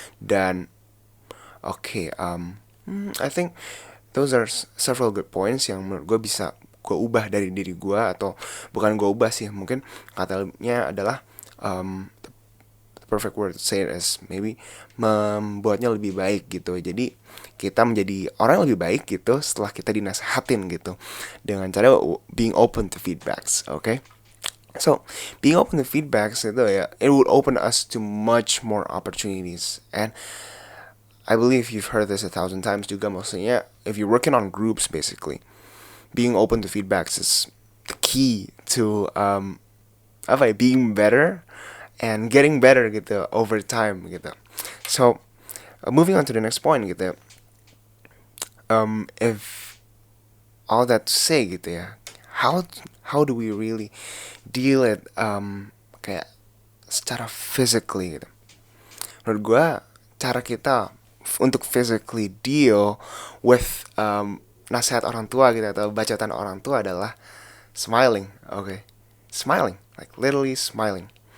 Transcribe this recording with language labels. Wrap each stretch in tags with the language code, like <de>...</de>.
<id>Dan</id> <en>I think those are several good points</en> <id>yang menurut gue bisa gue ubah dari diri gue, atau bukan gue ubah sih, mungkin katanya adalah</id> <en>the perfect word to say it is maybe</en> <id>membuatnya lebih baik gitu. Jadi kita menjadi orang yang lebih baik gitu setelah kita dinasehatin gitu, dengan cara</id> <en>being open to feedbacks. Okay, so being open to feedbacks</en> <id>itu ya,</id> <en>it would open us to much more opportunities. And I believe you've heard this 1,000 times</en> <id>juga, maksudnya</id> <en>if you're working on groups, basically being open to feedbacks is the key to being better and getting better gitu over time gitu. So moving on to the next point gitu ya. If all that to say gitu ya, how do we really deal it</en> <id>kayak</id> <en>secara physically gitu.</en> <id>Menurut gue cara kita untuk</id> <en>physically deal with</en> <id>nasihat orang tua gitu atau bacaan orang tua adalah smiling.</id> <en>Okay, smiling, like literally smiling.</en>